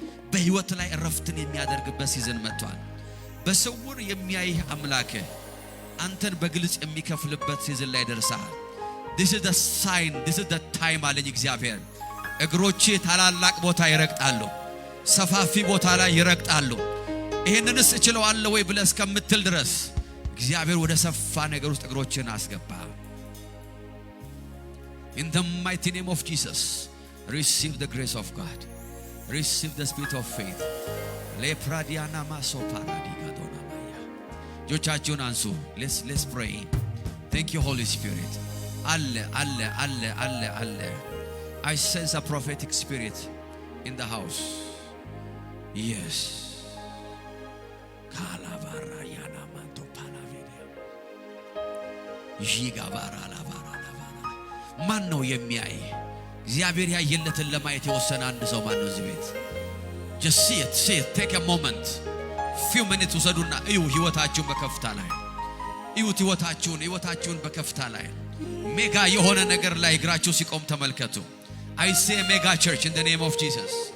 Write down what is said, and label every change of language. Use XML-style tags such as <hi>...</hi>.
<am>በህይወት ላይ ረፍትን የሚያደርግበት ሲዝን መጥቷል በስውር የሚያይህ አምላክ አንተን በግልጽ የሚከፍልበት ሲዝን ላይ ደርሰሃል</am> <en>this is the sign this is the time</en> <am>አለኝ እግዚአብሔር እግሮቼ ታላላቅ ቦታ ይረግጣሉ ሰፋፊ ቦታ ላይ ይረግጣሉ። ይሄንንስ እችለዋለሁ ወይ ብለህ እስከምትል ድረስ እግዚአብሔር ወደ ሰፋ ነገር ውስጥ እግሮችን አስገባ።</am> <en>In the mighty name of Jesus, receive the grace of God. Receive the spirit of faith. Le pradiana maso paradiga dona maya. Jochachion ansu. Let's pray. Thank you, Holy Spirit. Alle. I sense a prophetic spirit in the house. Yes. Kalavara yana manto palaveria.</en> <am>Jigavara lavara lavara. ማን ነው የሚያይ? እግዚአብሔር ያየለትን ለማየት የወሰነ አንድ ሰው ማን ነው እዚህ ቤት?</am> <en>just see it take a moment, few minutes</en> <am>ውሰዱና እዩ ህይወታችሁን በከፍታ ላይ እዩት።</am> <en>ህይወታችሁን በከፍታ ላይ ሜጋ የሆነ ነገር ላይ እግራችሁ ሲቆም ተመልከቱ። I see a mega church in the name of Jesus.</en>